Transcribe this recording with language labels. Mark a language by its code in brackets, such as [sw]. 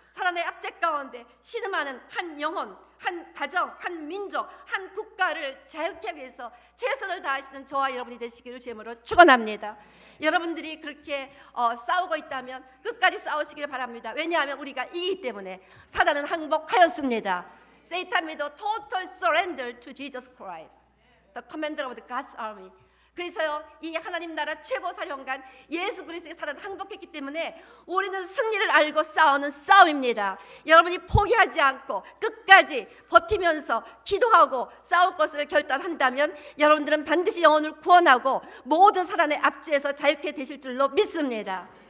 [ko] 사단의 압제 가운데 신음하는 한 영혼, 한 가정, 한 민족, 한 국가를 자유케 하기 위해서 최선을 다하시는 저와 여러분이 되시기를 주님으로 축원합니다. 여러분들이 그렇게 싸우고 있다면 끝까지 싸우시길 바랍니다. 왜냐하면 우리가 이기기 때문에. 사단은 항복하였습니다. [en] Satan made a total surrender to Jesus Christ, the commander of the God's army. [ko] 그래서요 이 하나님 나라 최고 사령관 예수 그리스도의 사단은 항복했기 때문에 우리는 승리를 알고 싸우는 싸움입니다. 여러분이 포기하지 않고 끝까지 버티면서 기도하고 싸울 것을 결단한다면 여러분들은 반드시 영혼을 구원하고 모든 사단의 압제에서 자유케 되실 줄로 믿습니다.